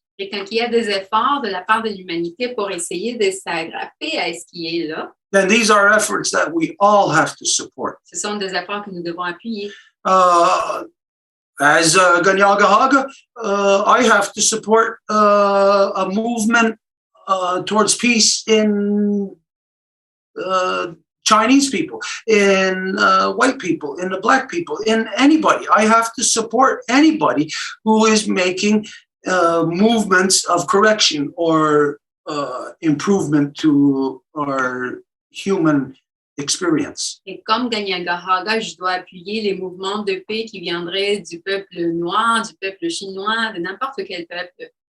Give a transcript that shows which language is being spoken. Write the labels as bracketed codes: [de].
[fr] Et quand il y a des efforts de la part de l'humanité pour essayer de s'agrapper à ce qui est là, [en] then these are efforts that we all have to support. [fr] ce sont des efforts que nous devons appuyer. [en] As Kahnawà, I have to support a movement towards peace in Chinese people, in white people, in the black people, in anybody. I have to support anybody who is making movements of correction or improvement to our human experience. [fr] Et comme Kahnawà, je dois appuyer les mouvements de paix qui viendraient du peuple noir, du peuple chinois, de n'importe quel peuple.